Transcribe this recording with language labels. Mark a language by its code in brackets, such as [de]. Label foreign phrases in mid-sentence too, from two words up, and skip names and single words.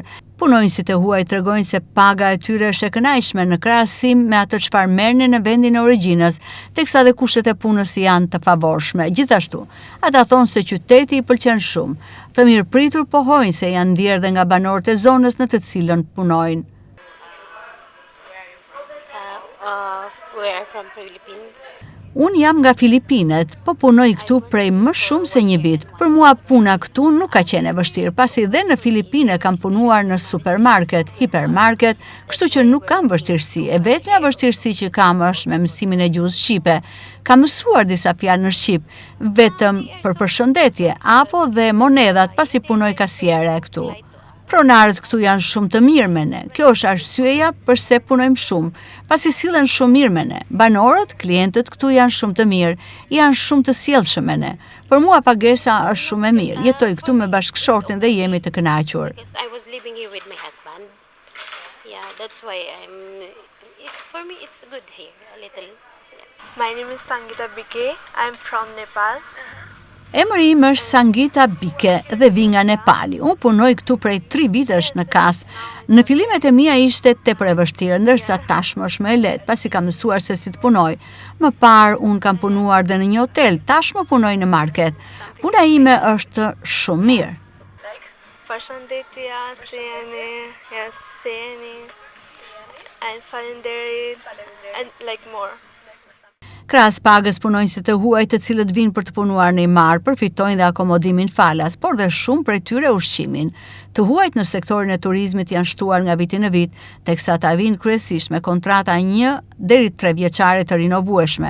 [sq] Punonjësit e huaj tregojnë se paga e tyre është e kënaqshme në krahasim me atë çfarë merrnin në vendin e origjinës, teksa dhe kushtet e punës janë të favorshme. Gjithashtu, ata thonë se qyteti i pëlqen shumë. Të mirëpritur pohojnë se janë ndjerë dhe nga banorët e zonës në të cilën punojnë. [en] We are from Philippines. [sq] Unë jam nga Filipinet, po punoj këtu prej më shumë se një vit. Për mua puna këtu nuk ka qenë e vështirë, pasi dhe në Filipine kam punuar në supermarket, hipermarket, kështu që nuk kam vështirësi. E vetmja vështirësi që kam është me mësimin e gjuhës shqipe. Kam mësuar disa fjalë në shqip, vetëm për përshëndetje apo dhe monedhat pasi punoj kasiere këtu. Pronarët këtu janë shumë të mirë me ne. Kjo është arsyeja pse punojmë shumë, pasi sillen shumë mirë me ne. Banorët, klientët këtu janë shumë të mirë, janë shumë të sjellshëm me ne. Për mua pagesa është shumë e mirë. Jetoj këtu me bashkëshortin dhe jemi të kënaqur. [en] Because I was living here with my husband. Yeah, that's why for me it's good here a little. Yes. My name is Sangita Bike. I'm from Nepal. [sq] Emri im është Sangita Bike dhe vi nga Nepali. Unë punoj këtu prej 3 vitesh në kas. Në fillimet e mia ishte tepër e vështirë, ndërsa tashmë është më e lehtë, pasi kam mësuar se si të punoj. Më parë unë kam punuar dhe në një hotel, tashmë punoj në market. Puna ime është shumë mirë. Përshëndetje, sjeni, [en] and falenderit, and like more. [sq] Krahas pagës, punonjësit e huaj të cilët vinë për të punuar në Imar përfitojnë dhe akomodimin falas, por dhe shumë prej tyre ushqimin. Të huajt në sektorin e turizmit janë shtuar nga viti në vit, teksa ata vinë kryesisht me kontrata 1 deri 3 vjeçare të rinovueshme.